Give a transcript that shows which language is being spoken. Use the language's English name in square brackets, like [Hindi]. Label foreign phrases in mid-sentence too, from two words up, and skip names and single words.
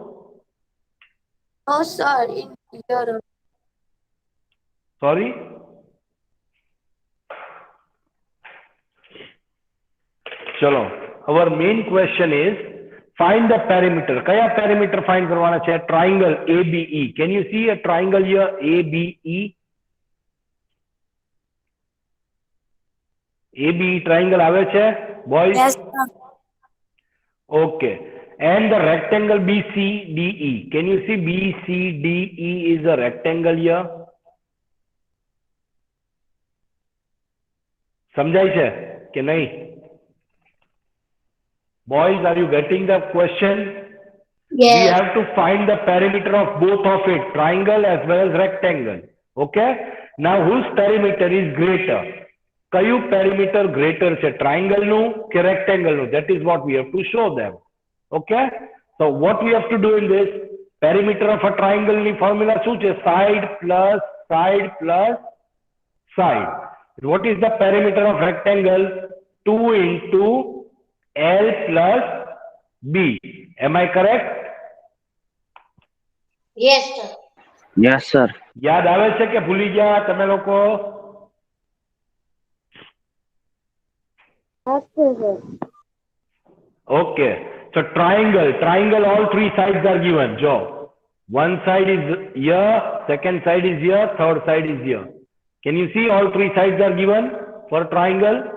[English] No, sir. In here. Sorry? Chalo. Our main question is find the perimeter. [Hindi] Kaya [English] perimeter find [Hindi] करवाना चाहिए? [English] Triangle ABE. Can you see a triangle here? [Gujarati] ABE. ABE triangle આવે છે? [English] Boys? Yes, sir. Okay. And the rectangle BCDE. Can you see BCDE is a rectangle here? [Gujarati] समझाई છે કે नहीं? [English] Boys, are you getting the question? Yes. We have to find the perimeter of both of it, triangle as well as rectangle. Okay? Now, whose perimeter is greater? [Gujarati] કયું [English] perimeter greater [Gujarati] છે? Triangle નું કે rectangle નું? [English] That is what we have to show them. Okay? So, what we have to do in this? Perimeter of a triangle [Gujarati] ની formula શું છે? [English] Side plus side plus side. What is the perimeter of rectangle? 2 into L plus B. Am I correct? Yes, sir. Yes, sir. [Gujarati] યાદ આવે છે કે ભૂલી ગયા તમે લોકો? [English] Okay. So triangle, all three sides are given. Joe. One side is here, second side is here, third side is here. Can you see all three sides are given for triangle?